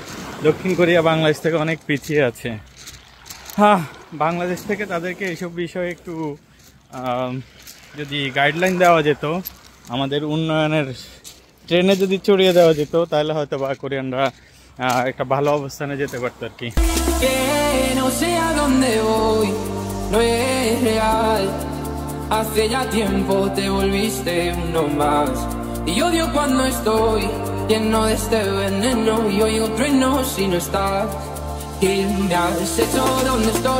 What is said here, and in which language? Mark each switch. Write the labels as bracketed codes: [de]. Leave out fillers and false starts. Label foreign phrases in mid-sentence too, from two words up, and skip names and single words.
[bn] দক্ষিণ কোরিয়া বাংলাদেশ থেকে অনেক পিছিয়ে আছে। হ্যাঁ, বাংলাদেশ থেকে তাদেরকে এসব বিষয়ে একটু যদি গাইডলাইন দেওয়া যেত, আমাদের উন্নয়নের ট্রেনে যদি চড়িয়ে দেওয়া যেত, তাহলে হয়তো বা কোরিয়ানরা একটা ভালো অবস্থানে যেতে পারতো আর কি। [es] Hace ya tiempo te volviste uno más y odio cuando estoy lleno de este veneno y oigo truenos si no estás. ¿Qué me has hecho? ¿Dónde estoy?